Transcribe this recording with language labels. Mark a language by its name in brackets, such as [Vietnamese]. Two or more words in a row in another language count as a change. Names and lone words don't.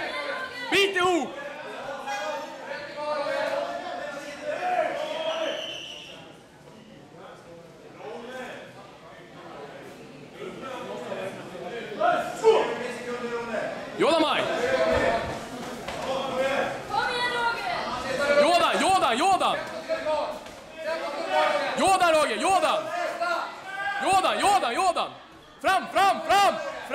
[Swedish] Bit ihop! Joda, Maj! Kom igen, Roger! Jodan, Jodan, Jodan! Jodan, Roger, Jodan! Jodan, Jodan, Jodan! Fram, fram, fram!